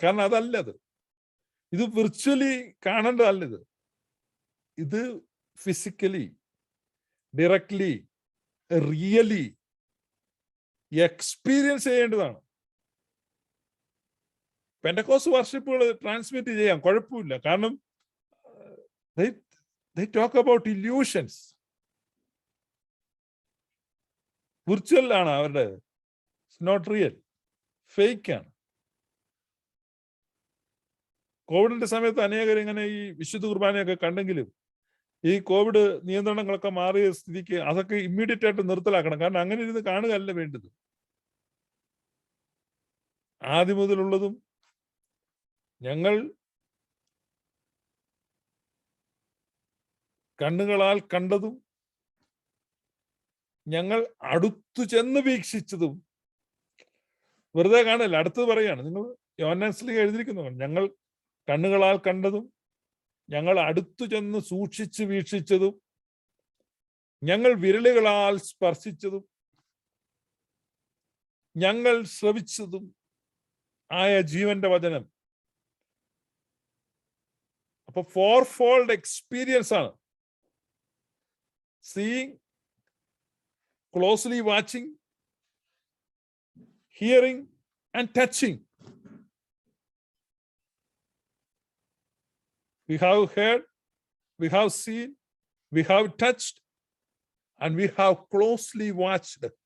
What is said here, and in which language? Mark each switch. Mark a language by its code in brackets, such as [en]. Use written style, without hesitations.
[ml] കാരണം അതല്ലത്, ഇത് വിർച്വലി കാണേണ്ടതല്ലത്. ഇത് ഫിസിക്കലി, ഡയറക്ട്ലി, റിയലി എക്സ്പീരിയൻസ് ചെയ്യേണ്ടതാണ്. പെന്തക്കോസ്റ്റ് വർഷിപ്പുകൾ ട്രാൻസ്മിറ്റ് ചെയ്യാം, കുഴപ്പമില്ല. [en] കാരണം they talk about illusions. [ml] Virtual ആണ് അവരുടെ, [en] not real, [ml] ഫേക്ക് ആണ്. കോവിഡിന്റെ സമയത്ത് അനേകർ ഇങ്ങനെ ഈ വിശുദ്ധ കുർബാനയൊക്കെ കണ്ടെങ്കിലും ഈ കോവിഡ് നിയന്ത്രണങ്ങളൊക്കെ മാറിയ സ്ഥിതിക്ക് അതൊക്കെ ഇമ്മീഡിയറ്റ് ആയിട്ട് നിർത്തലാക്കണം. കാരണം അങ്ങനെ ഇരുന്ന് കാണുകയല്ല വേണ്ടത്. ആദ്യം മുതലുള്ളതും ഞങ്ങൾ കണ്ണുകളാൽ കണ്ടതും ഞങ്ങൾ അടുത്തു ചെന്ന് വീക്ഷിച്ചതും വെറുതെ കാണല്ല, അടുത്ത് പറയാണ്. നിങ്ങൾ യോഹന്നാൻ എഴുതിയിരിക്കുന്നു, ഞങ്ങൾ കണ്ണുകളാൽ കണ്ടതും ഞങ്ങൾ അടുത്തു ചെന്ന് സൂക്ഷിച്ച് വീക്ഷിച്ചതും ഞങ്ങൾ വിരലുകളാൽ സ്പർശിച്ചതും ഞങ്ങൾ ശ്രവിച്ചതും ആയ ജീവന്റെ വചനം. അപ്പൊ 4-fold എക്സ്പീരിയൻസ് ആണ്. [en] Seeing, closely watching, hearing and touching. We have heard, we have seen, we have touched, and we have closely watched.